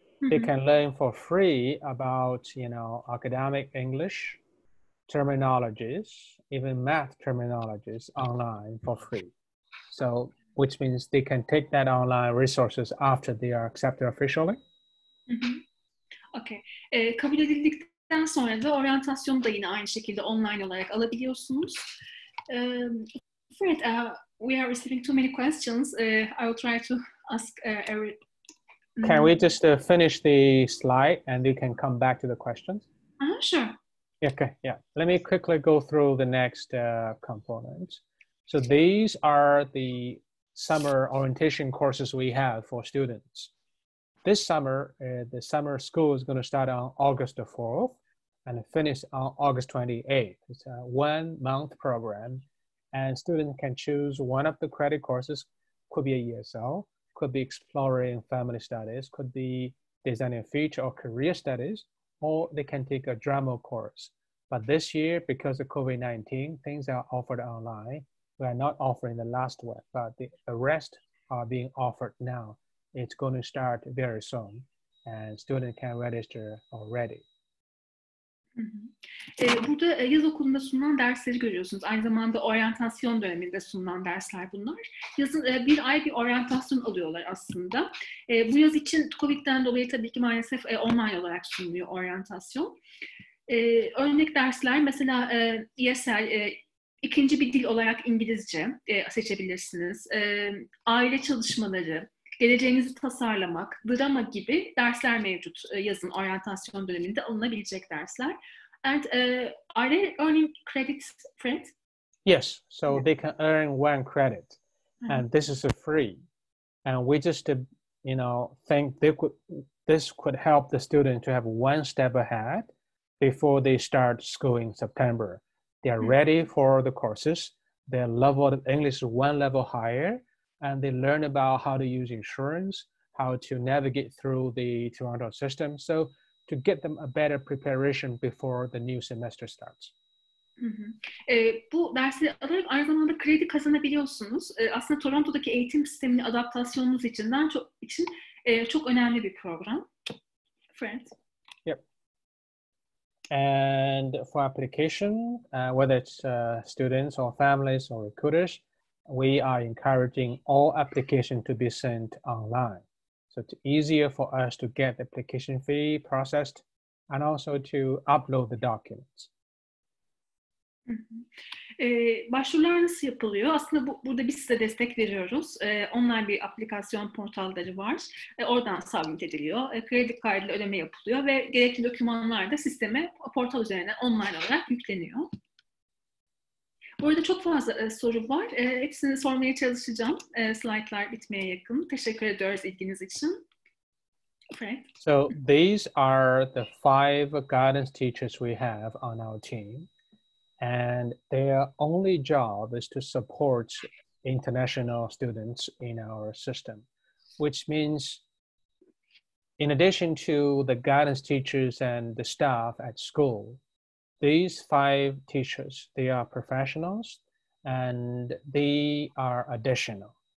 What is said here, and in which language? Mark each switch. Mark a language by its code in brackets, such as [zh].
[en] They can learn for free about, academic English terminologies, even math terminologies online for free. So, which means they can take that online resources after they are accepted officially. Okay. [tr] Kabul edildikten sonra da oryantasyonu da yine aynı şekilde online olarak alabiliyorsunuz. [en] Fred, we are receiving too many questions. I will try to ask every... Can we just finish the slide and you can come back to the questions? Sure. Okay, yeah. Let me quickly go through the next components. So these are the summer orientation courses we have for students. This summer, the summer school is going to start on August the 4th and finish on August 28th. It's a 1-month program, and students can choose one of the credit courses. Could be a ESL, could be exploring family studies, could be designing future or career studies, or they can take a drama course. But this year, because of COVID-19, things are offered online. We are not offering the last one, but the rest are being offered now. It's going to start very soon, and students can register already. Hı hı. [tr] Burada yaz okulunda sunulan dersleri görüyorsunuz. Aynı zamanda oryantasyon döneminde sunulan dersler bunlar. Yazın bir ay bir oryantasyon alıyorlar aslında. Bu yaz için Covid'den dolayı tabii ki maalesef online olarak sunuluyor oryantasyon. Örnek dersler mesela ESL, ikinci bir dil olarak İngilizce seçebilirsiniz. Aile çalışmaları, geleceğinizi tasarlamak, drama gibi dersler mevcut yazın oryantasyon döneminde alınabilecek dersler. [en] And are they earning credits, Fred? Yes, so they can earn 1 credit, and this is a free. And we just, think this could help the student to have one step ahead before they start school in September. They are ready for the courses. Their level of English is one level higher, and they learn about how to use insurance, how to navigate through the Toronto system. So to get them a better preparation before the new semester starts. Hı hı. [tr] Bu dersleri alarak aynı zamanda kredi kazanabiliyorsunuz. Aslında Toronto'daki eğitim sistemini adaptasyonunuz için çok önemli bir program. Fred? [en] Yep. And for application, whether it's students or families or recruiters, we are encouraging all application to be sent online. So it's easier for us to get the application fee processed and also to upload the documents. Hı hı. [tr] Başvurular nasıl yapılıyor? Aslında burada biz size destek veriyoruz. Online bir aplikasyon portalları var. Oradan submit ediliyor. Kredi kartıyla ödeme yapılıyor ve gerekli dokümanlar da sisteme portal üzerinden online olarak yükleniyor. Burada çok fazla soru var. Hepsini sormaya çalışacağım. Slaytlar bitmeye yakın. Teşekkür ediyoruz ilginiz için. Fred? [en] So these are the 5 guidance teachers we have on our team. And their only job is to support international students in our system, which means in addition to the guidance teachers and the staff at school, these 5 teachers, they are professionals and they are additional.